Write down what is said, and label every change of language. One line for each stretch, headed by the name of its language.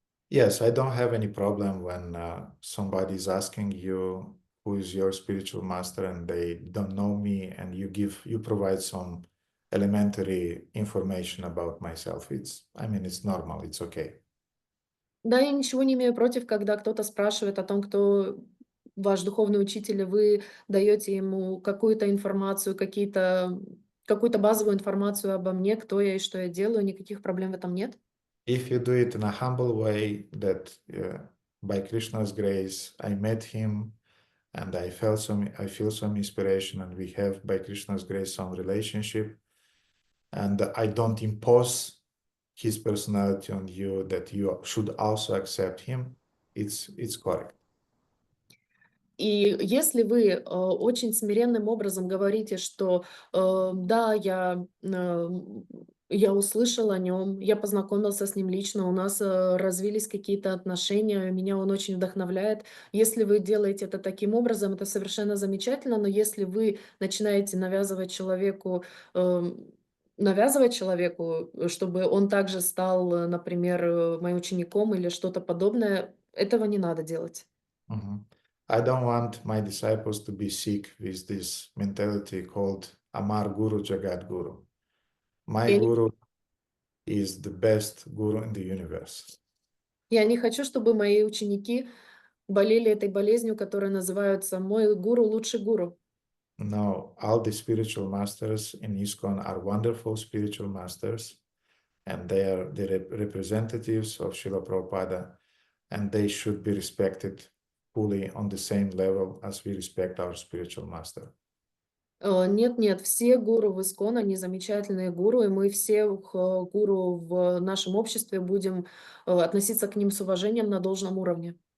English: Yes, I don't have any problem when somebody is asking you who is your spiritual master and they don't know me, and you provide some elementary information about myself. It's normal, it's okay.
Russian: Да, я ничего не имею против, когда кто-то спрашивает о том, кто ваш духовный учитель, и вы даете ему какую-то информацию, какую-то базовую информацию обо мне, кто я и что я делаю, никаких проблем в этом нет.
English: If you do it in a humble way, that by Krishna's grace, I met him and I feel some inspiration, and we have, by Krishna's grace, some relationship, and I don't impose his personality on you, that you should also accept him, it's correct.
Russian: И если вы очень смиренным образом говорите, что да, я услышал о нем, я познакомился с ним лично, у нас развились какие-то отношения, меня он очень вдохновляет. Если вы делаете это таким образом, это совершенно замечательно, но если вы начинаете навязывать человеку, чтобы он также стал, например, моим учеником или что-то подобное, этого не надо делать.
English: I don't want my disciples to be sick with this mentality called
Bangla: Amar Guru Jagat Guru.
English: My guru is the best guru in the universe.
Russian: Я не хочу, чтобы мои ученики болели этой болезнью, которая называется «Мой гуру лучший гуру».
English: No, all the spiritual masters in ISKCON are wonderful spiritual masters, and they are the representatives of Srila Prabhupada, and they should be respected fully on the same level as we respect our spiritual master.
Russian: Нет, все гуру в ISKCON, они замечательные гуру, и мы всех гуру в нашем обществе будем относиться к ним с уважением на должном уровне.